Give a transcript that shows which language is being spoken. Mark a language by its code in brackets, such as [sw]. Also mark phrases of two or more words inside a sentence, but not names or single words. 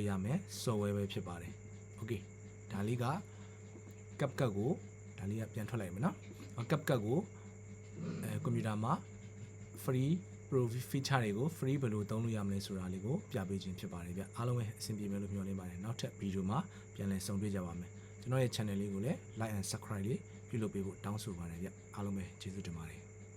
[my] ရမယ် software ပဲဖြစ်ပါတယ် okay ဒါလေးက CapCut ကိုဒါလေးကပြန်ထွက်လိုက်မယ်เนาะ CapCut ကိုကွန်ပျူတာမှာ [en] free pro feature [my] တွေကို free ဘယ်လိုသုံးလို့ရမလဲဆိုတာလေးကိုပြပေးခြင်းဖြစ်ပါတယ်ဗျအားလုံးပဲအဆင်ပြေမယ်လို့မျှော်လင့်ပါတယ်နောက်ထပ်ဗီဒီယိုမှာပြန်လည်ဆုံတွေ့ကြပါမယ်ကျွန်တော်ရဲ့ channel လေးကိုလည်း [en] like and subscribe [my] လေးပြုလုပ်ပေးဖို့တောင်းဆိုပါတယ်ဗျအားလုံးပဲကျေးဇူးတင်ပါတယ်